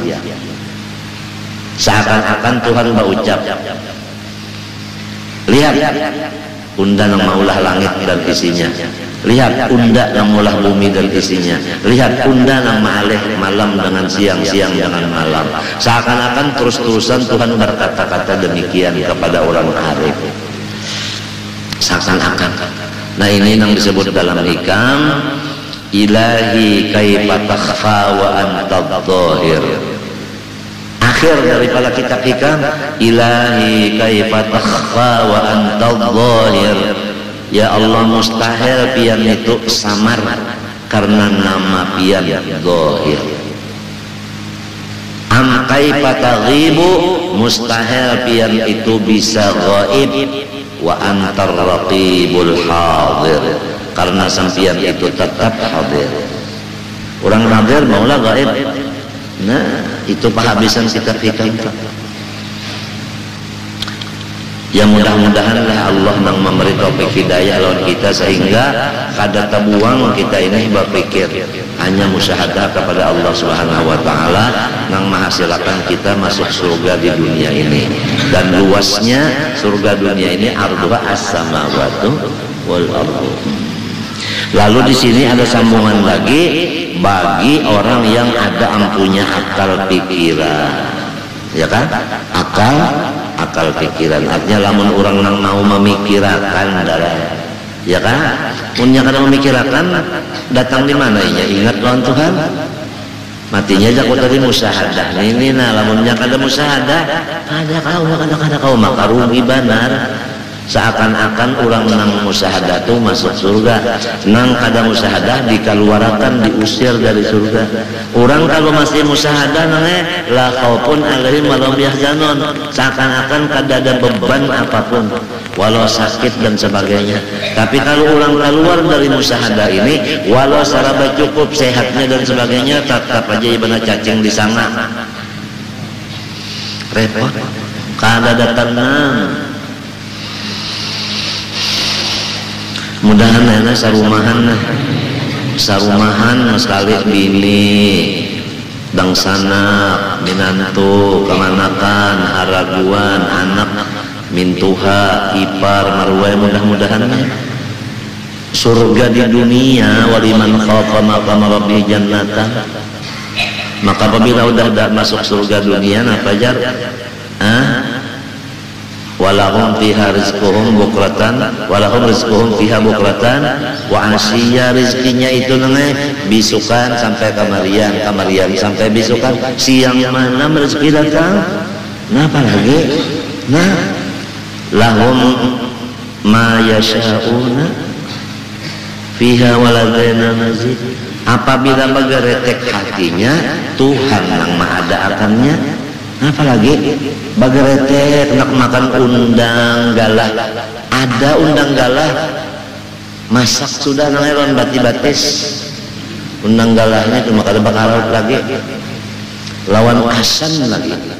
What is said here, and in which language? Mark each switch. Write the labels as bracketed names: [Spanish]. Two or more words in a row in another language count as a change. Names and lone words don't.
[Banjar] Seakan-akan Tuhan berucap, lihat unda yang maulah langit dan isinya, lihat unda yang maulah bumi dan isinya, lihat unda yang ma'alih malam dengan siang, siang dengan malam. [Indonesian] Seakan-akan terus-terusan Tuhan berkata-kata demikian kepada orang arif. Seakan-akan. Nah ini yang disebut dalam hikam [Arabic] إلهي كيف تخفى وأنت ظاهر. [Indonesian] akhir daripada kitab hikam, [Arabic] إلهي كيف تخفى وأنت ظاهر. يا الله, [Banjar] mustahil pian itu samar karena nama pian dhahir. [Arabic] أم كيف تغيب, [Banjar] mustahil pian itu bisa ghaib, [Arabic] وأنت الرقيب الحاضر, [Banjar] karena sampian itu tetap hadir. Orang hadir maulah gaib. Nah, itu penghabisan kitab hikam. Ya mudah-mudahanlah Allah nang memberi taufik hidayah lawan kita sehingga kada terbuang kita ini berpikir hanya musyahadah kepada [Arabic] الله سبحانه وتعالى [Banjar] nang menghasilkan kita masuk surga di dunia ini. [Indonesian] Dan luasnya surga dunia ini [Arabic] عرضها السماوات والأرض. [Indonesian] Lalu di sini ada sambungan lagi bagi orang yang ada ampunya akal pikiran. Ya kan? [Banjar] Akal pikiran, artinya lamun orang nang mau memikirkan darah, ya kan? Punya kada memikirkan datang di mana inya ingat lawan Tuhan, matinya jago tadi musyahadah. Ini nah lamunnya kada musyahadah, kada kau maka rugi benar. Seakan-akan orang nang musyahadah tu masuk surga, nang kada musyahadah dikeluarkan, diusir dari surga. Orang kalau masih musyahadah nangnya [Arabic] لا خوف عليهم ولهم يحزنون, [Banjar] seakan-akan kada ada beban apapun walau sakit dan sebagainya. Tapi kalau orang keluar dari musyahadah ini walau saraba cukup sehatnya dan sebagainya, tetap aja ibadah cacing di sana, repot, kada ada tenang. Mudahan sarumahan sekali bini dang sana minantu kemanakan haraguan anak mintuha ipar marwah, mudah-mudahan surga di dunia [Arabic] ولمن خاف مقام ربه جنتان. [Banjar] Maka apabila udah masuk surga dunia apa jar? [Arabic] ولهم فيها رزقهم بكرة ولهم رزقهم فيها بكرة وعشيا, [Banjar] rizkinya itu nengeh bisukan sampai kamarian sampai bisukan, siang malam rezeki datang. Nah apa lagi? [Arabic] Nah لهم ما يشاءون فيها ولدينا مزيد. [Banjar] Apabila bageretek hatinya Tuhan yang maha ada akannya. Apalagi bageretek nak makan undang galah, ada undang galah masak sudah nangairon bati-batis undang galahnya cuma kada bakal lagi lawan kasan lagi.